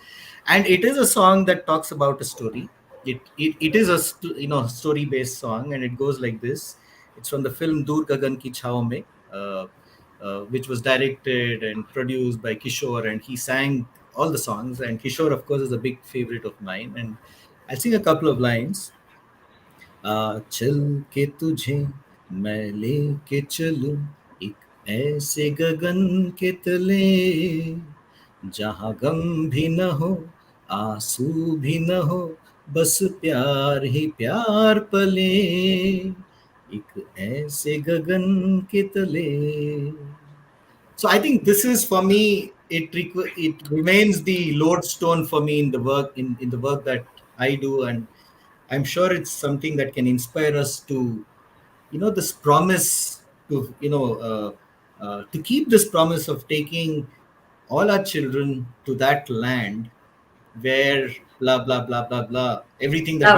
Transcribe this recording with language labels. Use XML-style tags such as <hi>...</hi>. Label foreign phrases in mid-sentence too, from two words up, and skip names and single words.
<en>And it is a song that talks about a story. It is a story based song, and it goes like this. It's from the film Dur Gagan Ki Chhao Mein. Which was directed and produced by Kishore, and he sang all the songs. And Kishore, of course, is a big favorite of mine. And I'll sing a couple of lines.</en> <hi>चल के तुझे मैं लेके चलूं एक ऐसे गगन के तले जहां गम भी न हो आंसू भी न हो बस प्यार ही प्यार पले एक ऐसे गगन के तले.</hi> <en>So I think this is for me. It remains the lodestone for me in the work in the work that I do, and I'm sure it's something that can inspire us to, this promise to, to keep this promise of taking all our children to that land where blah blah blah blah blah everything that we</en>